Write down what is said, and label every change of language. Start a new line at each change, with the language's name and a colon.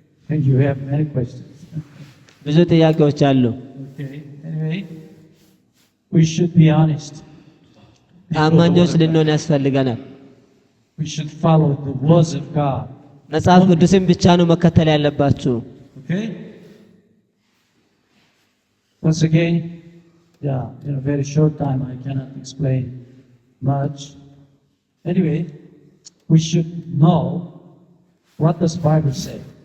English: And you have many questions.
Amharic: ብዙ ጥያቄዎች አሉ።
English: Okay. Anyway, we should be honest.
Amharic: ታማኞች ልንሆን ያስፈልገናል።
English: We should follow the words of God.
Amharic: መጽሐፍ ቅዱስን ብቻ ነው መከተል ያለባችሁ።
English: Okay? Once again, in a very short time I cannot explain much. Anyway, we should know what does the Bible say.